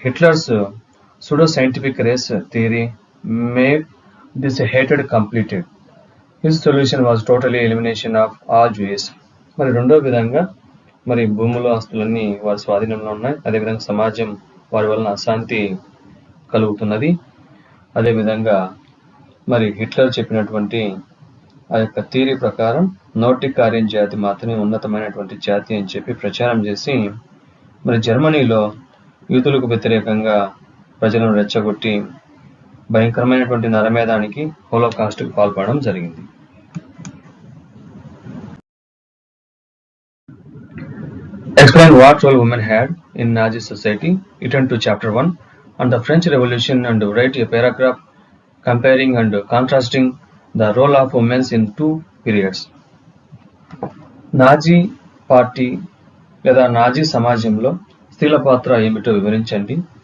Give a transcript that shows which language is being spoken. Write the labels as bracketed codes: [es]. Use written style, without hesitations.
[en] Hitler's pseudo-scientific race theory made this hatred completed. His solution was totally elimination of all Jews. [te] మరి రెండో విధంగా, మరి భూములు ఆస్తులన్నీ వారి స్వాధీనంలో ఉన్నాయి, అదేవిధంగా సమాజం వారి వలన అశాంతి కలుగుతున్నది. అదేవిధంగా మరి హిట్లర్ చెప్పినటువంటి ఆ యొక్క థియరీ ప్రకారం నోర్డిక్ ఆర్యన్ జాతి మాత్రమే ఉన్నతమైనటువంటి జాతి అని చెప్పి ప్రచారం చేసి మరి జర్మనీలో యూదులకు వ్యతిరేకంగా ప్రజలను రెచ్చగొట్టి భయంకరమైనటువంటి నరమేధానికి, హోలోకాస్ట్కు పాల్పడడం జరిగింది. [en] Explain what role women had in Nazi society. Return to chapter 1 on the French Revolution and write a paragraph comparing and contrasting the role of women in two periods. Nazi party [te] లేదా Nazi సమాజంలో స్త్రీల పాత్ర ఏమిటో వివరించండి.